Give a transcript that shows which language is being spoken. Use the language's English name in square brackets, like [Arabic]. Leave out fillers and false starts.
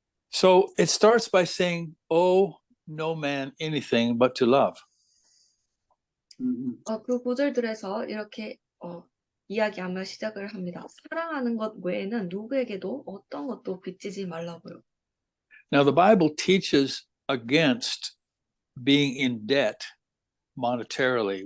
[English] So it starts by saying, owe no man anything but to love. [Korean] 그 구절들에서 이렇게 이야기하며 시작을 합니다. 사랑하는 것 외에는 누구에게도 어떤 것도 빚지지 말라고요. [English] Now the Bible teaches against being in debt monetarily.